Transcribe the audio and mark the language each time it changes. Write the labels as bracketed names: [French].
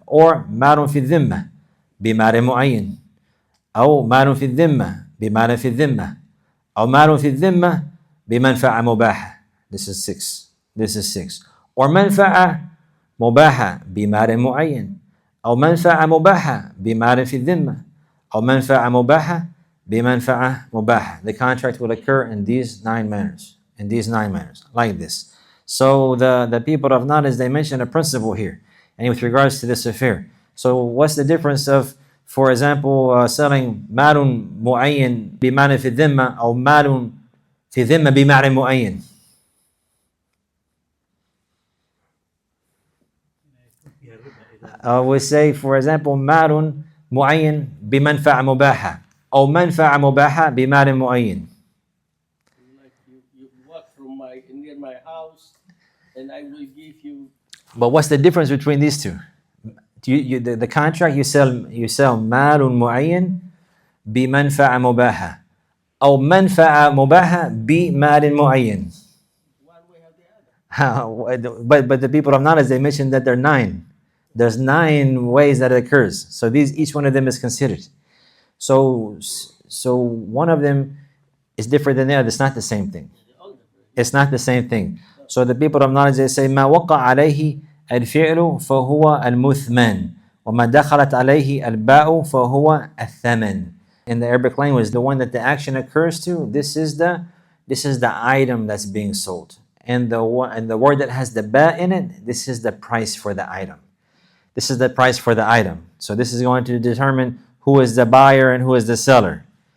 [Arabic] Or مال في الذمة بمال معين. أو مال في الذمة بمال في الذمة. أو مال في الذمة بمنفعة مباحة. [English] This is 6. Or [Arabic] منفعة مباحة بمال معين. أو منفعة مباحة بمال في الذمة. أو منفعة مباحة بمنفعة مباحة. [English] The contract will occur in these 9 manners. Like this. So the people of knowledge, they mention a principle here, and with regards to this affair. So what's the difference of, for example, selling [Arabic] مال معين بمال في الذمة أو مال في ذمة بمال معين? [English] We say, for example, [Arabic] مال معين بمنفعة مباحة أو منفعة مباحة بمال معين. [English] Like you walk from near my house, and I will give you. But what's the difference between these two? The contract you sell [Arabic] مال معين بمنفعة مباحة أو منفعة مباحة بمال معين. [English] One way or the other. But the people of knowledge, they mentioned that there are 9. There's 9 ways that it occurs. So each one of them is considered. So one of them is different than the other. It's not the same thing. It's not the same thing. So the people of knowledge, they say [Arabic] ما وقع عليه الفعل فهو المثمن وما دخلت عليه الباء فهو الثمن. [English] In the Arabic language, the one that the action occurs to, this is the item that's being sold. And the word that has the ba in it, this is the price for the item. This is the price for the item. So this is going to determine who is the buyer and who is the seller.